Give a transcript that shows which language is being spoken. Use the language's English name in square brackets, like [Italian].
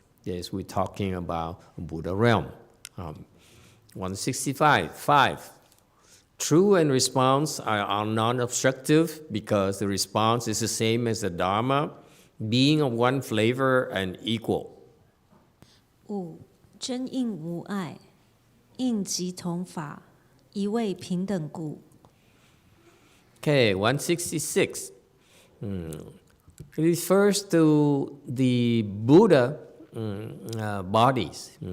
[English] Yes, we're talking about Buddha realm. 165.5. True and response are non-obstructive because the response is the same as the Dharma, being of one flavor and equal. 5. [Chinese] 真应无碍，应即同法，一味平等故。 [English] Okay, 166. It refers to the Buddha bodies.